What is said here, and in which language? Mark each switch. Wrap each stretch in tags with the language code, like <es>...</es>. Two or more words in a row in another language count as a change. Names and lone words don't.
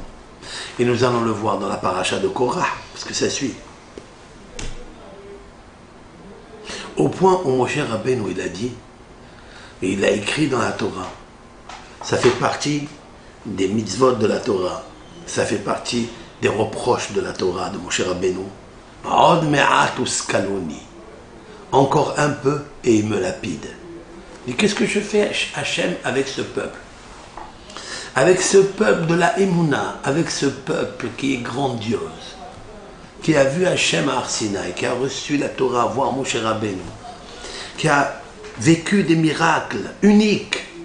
<fr>Et nous allons le voir dans la paracha de Korah, parce que ça suit. Au point où Moshe Rabbeinu, il a dit, et il a écrit dans la Torah, ça fait partie des mitzvot de la Torah, ça fait partie des reproches de la Torah de Moshe Rabbeinu.</fr> <he>עוד מעט וסקלוני.</he> <fr>Encore un peu et il me lapide. Et qu'est-ce que je fais, Hachem, avec ce peuple? Avec ce peuple de la Emouna, avec ce peuple qui est grandiose, qui a vu Hachem à Har Sinaï, qui a reçu la Torah, voir Moshe Rabbeinu, qui a vécu des miracles uniques.</fr>